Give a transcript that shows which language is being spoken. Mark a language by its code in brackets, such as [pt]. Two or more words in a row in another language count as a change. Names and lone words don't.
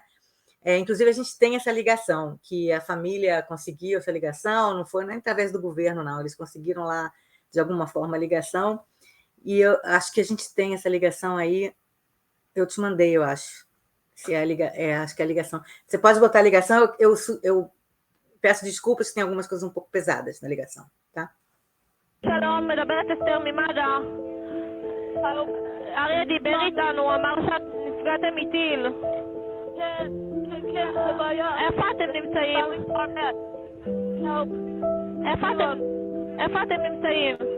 [pt] Inclusive, a gente tem essa ligação, que a família conseguiu essa ligação, não foi nem através do governo, não, eles conseguiram lá, de alguma forma, a ligação, e eu acho que a gente tem essa ligação aí, eu te mandei, eu acho, se acho que é a ligação. Você pode botar a ligação, eu peço desculpas se tem algumas coisas um pouco pesadas na ligação, tá? [he] שלום, מדברת אסתר ממד"א. אריה דיבר איתנו, אמר שאת נפגעתם מטיל. כן, זה בעיה. איפה אתם נמצאים? איפה אתם נמצאים?